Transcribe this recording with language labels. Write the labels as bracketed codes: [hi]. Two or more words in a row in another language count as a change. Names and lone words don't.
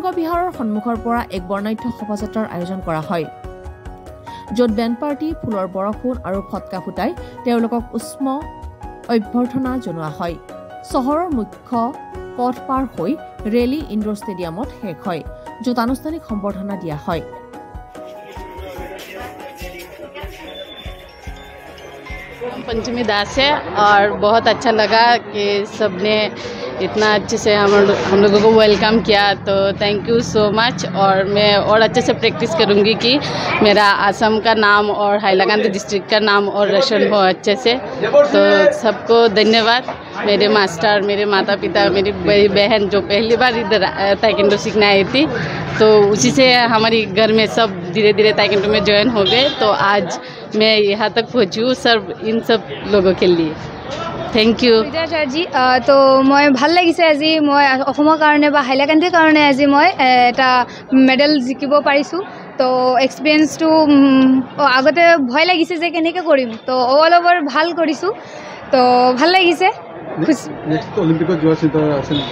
[as] বিহাৰৰ সন্মুখৰ পৰা এক বৰ্ণাঢ্য শোভাযাত্ৰাৰ আয়োজন কৰা হয় য'ত বেণ্ড পাৰ্টি ফুলৰ বৰষুণ আৰু ফটকা ফুটাই তেওঁলোকক উষ্ম অভ্যৰ্থনা জনোৱা হয় চহৰৰ মুখ্য পথ পাৰ হৈ ৰেলী ইনডোৰ ষ্টেডিয়ামত শেষ হয় য'ত আনুষ্ঠানিক সম্বৰ্ধনা দিয়া হয় [hi] पंचमी दास है और बहुत अच्छा लगा कि सबने इतना अच्छे से हम लोगों को वेलकम किया तो [en] thank you so much [hi] और मैं और अच्छे से प्रैक्टिस करूँगी कि मेरा असम का नाम और हाइलाकांदी डिस्ट्रिक्ट का नाम और रोशन हो अच्छे से तो सबको धन्यवाद मेरे मास्टर मेरे माता पिता मेरी बड़ी बहन जो पहली बार इधर ताइक्वांडो सीखने आई थी तो उसी से हमारी घर में सब धीरे धीरे ताइक्वांडो में ज्वाइन हो गए तो आज मैं यहाँ तक पहुँची हूँ सर इन सब लोगों के लिए [en] thank you [hi] जी तो मैं [as] ভাল লাগিছে আজি মই অসমৰ কাৰণে বা হাইলাকান্দিৰ কাৰণে আজি মই এটা মেডেল জিকিব পাৰিছোঁ তো এক্সপিৰিয়েঞ্চটো আগতে ভয় লাগিছে যে কেনেকৈ কৰিম তো [en] all over [as] ভাল কৰিছোঁ তো ভাল লাগিছে নেক্সট অলিম্পিকত যোৱাৰ চিন্তা আছে